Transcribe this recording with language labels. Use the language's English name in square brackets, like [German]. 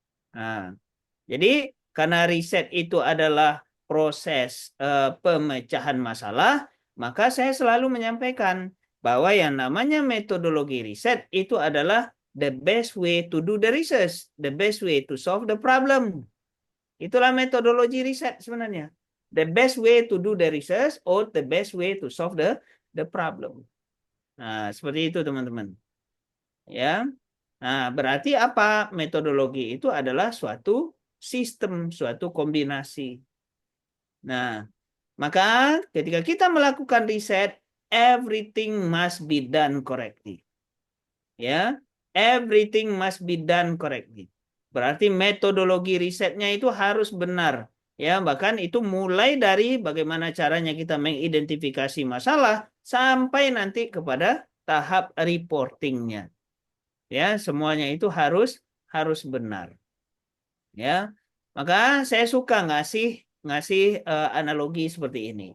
[Indonesian] Nah, jadi karena riset itu adalah proses pemecahan masalah, maka saya selalu menyampaikan bahwa yang namanya metodologi riset itu adalah [English] the best way to do the research, the best way to solve the problem. [Indonesian] Itulah metodologi riset sebenarnya. [English] The best way to do the research or the best way to solve the problem. [Indonesian] Nah, seperti itu teman-teman. Ya. Nah, berarti apa? Metodologi itu adalah suatu sistem, suatu kombinasi. Nah, maka ketika kita melakukan riset, [English] everything must be done correctly. Ya, everything must be done correctly. [Indonesian] Berarti metodologi risetnya itu harus benar. Ya, bahkan itu mulai dari bagaimana caranya kita mengidentifikasi masalah sampai nanti kepada tahap reportingnya. Ya, semuanya itu harus benar. Ya, maka saya suka ngasih analogi seperti ini.